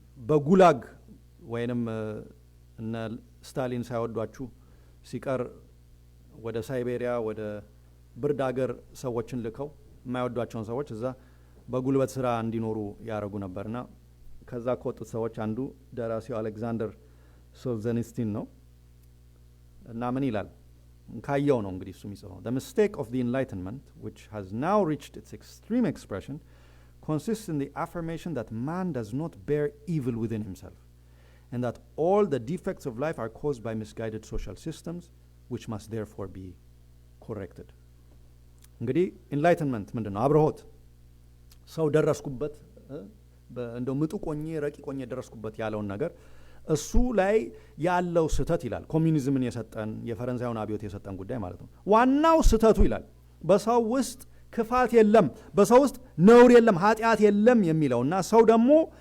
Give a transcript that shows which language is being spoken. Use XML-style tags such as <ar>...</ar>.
<am>በጉላግ ወይንም እነ ስታሊን ሳይወዷችሁ ሲቀር ወደ ሳይቤሪያ ወደ ብርድ ሀገር ሰዎችን ልከው የማይወዷቸውን ሰዎች እዛ በጉልበት ስራ እንዲኖሩ ያደረጉ ነበርና ከዛ ከወጡት ሰዎች አንዱ ደራሲው አሌክዛንደር ሶልዘኒስቲን ነው እና ምን ይላል? ካየው ነው እንግዲህ እሱ የሚጽፈው</am> <en>The mistake of the Enlightenment, which has now reached its extreme expression, consists in the affirmation that man does not bear evil within himself, and that all the defects of life are caused by misguided social systems, which must therefore be corrected.</en> <am>እንግዲህ ኢንላይትንመንት ምንድን ነው? አብርሆት ሰው ደረስኩበት እንደው ምጡቆኜ ረቂቆኜ ደረስኩበት ያለውን ነገር እሱ ላይ ያለው ስህተት ይላል። ኮሚኒዝምን የሰጠን የፈረንሳዩን አብዮት የሰጠን ጉዳይ ማለት ነው። ዋናው ስህተቱ ይላል በሰው ውስጥ ክፋት የለም፣ በሰው ውስጥ ነውር የለም፣ ኃጢአት የለም የሚለው እና ሰው ደግሞ</am>